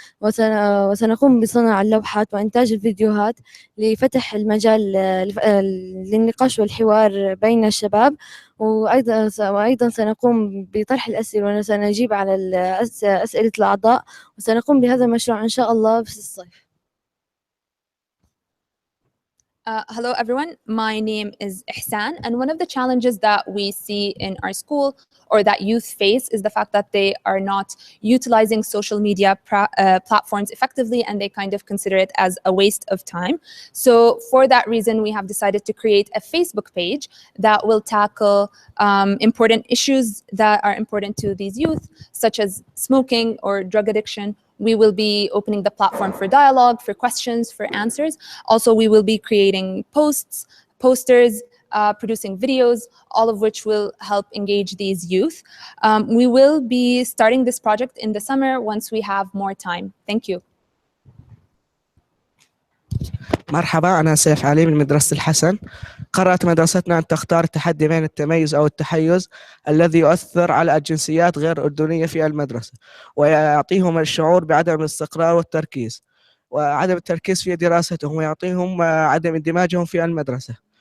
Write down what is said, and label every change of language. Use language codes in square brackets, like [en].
[ar] وسنقوم بصنع اللوحات وإنتاج الفيديوهات لفتح المجال للنقاش والحوار بين الشباب. وأيضا سنقوم بطرح الأسئلة وسنجيب على أسئلة الأعضاء، وسنقوم بهذا المشروع إن شاء الله في الصيف. [en] Hello, everyone. My name is Ihsan, and one of the challenges that we see in our school or that youth face is the fact that they are not utilizing social media platforms effectively, and they kind of consider it as a waste of time. So for that reason, we have decided to create a Facebook page that will tackle important issues that are important to these youth, such as smoking or drug addiction. We will be opening the platform for dialogue, for questions, for answers. Also, we will be creating posts, posters, producing videos, all of which will help engage these youth. We will be starting this project in the summer once we have more time. Thank you. [ar] مرحبا، أنا سيف علي من مدرسة الحسن. قررت مدرستنا أن تختار التحدي بين التميز أو التحيز الذي يؤثر على الجنسيات غير الأردنية في المدرسة، ويعطيهم الشعور بعدم الاستقرار والتركيز وعدم التركيز في دراستهم، ويعطيهم عدم اندماجهم في المدرسة.